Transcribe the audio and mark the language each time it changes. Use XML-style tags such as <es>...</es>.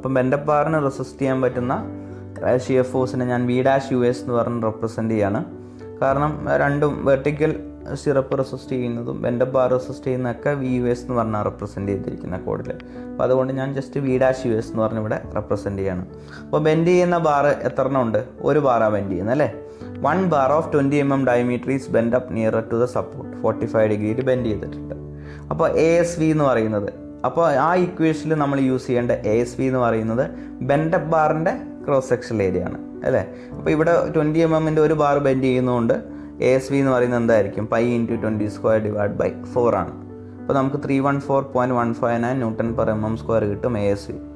<ml>അപ്പം ബെൻഡപ്പ് ബാറിന് റെസിസ്റ്റ് ചെയ്യാൻ പറ്റുന്ന ഷിയർ ഫോഴ്സിനെ ഞാൻ V'US എന്ന് പറഞ്ഞ് റെപ്രസെൻറ്റ് ചെയ്യാണ്. കാരണം രണ്ടും വെർട്ടിക്കൽ സിറപ്പ് റെസിസ്റ്റ് ചെയ്യുന്നതും ബെൻഡപ്പ് ബാർ റെസിസ്റ്റ് ചെയ്യുന്നതൊക്കെ VUS എന്ന് പറഞ്ഞാൽ റെപ്രസെൻറ്റ് ചെയ്തിരിക്കുന്ന കോഡിൽ. അപ്പോൾ അതുകൊണ്ട് ഞാൻ ജസ്റ്റ് V'US എന്ന് പറഞ്ഞ് ഇവിടെ റെപ്രസെൻറ്റ് ചെയ്യണം. അപ്പോൾ ബെൻഡ് ചെയ്യുന്ന ബാർ എത്ര എണ്ണം ഉണ്ട്? ഒരു ബാറാണ് ബെൻഡ് ചെയ്യുന്നത് അല്ലേ.</ml> <en>1 bar of 20 mm diameter is bent up nearer to the support.</en> <ml>45 degree bend ചെയ്തിട്ടുണ്ട്. അപ്പോൾ ASV എന്ന് പറയുന്നത്, അപ്പോൾ ആ ഇക്വേഷനിൽ നമ്മൾ യൂസ് ചെയ്യേണ്ട ASV എന്ന് പറയുന്നത് ബെൻഡപ്പ് ബാറിൻ്റെ ക്രോസ് സെക്ഷൻ ഏരിയ ആണ് അല്ലേ. അപ്പോൾ ഇവിടെ 20 mm ഒരു ബാർ ബെൻഡ് ചെയ്യുന്നതുകൊണ്ട് ASV എന്ന് പറയുന്നത് എന്തായിരിക്കും? π × 20² ഡിവൈഡ് ബൈ 4 ആണ്. അപ്പോൾ നമുക്ക് 314.159 Nm/mm² കിട്ടും ASV.</ml>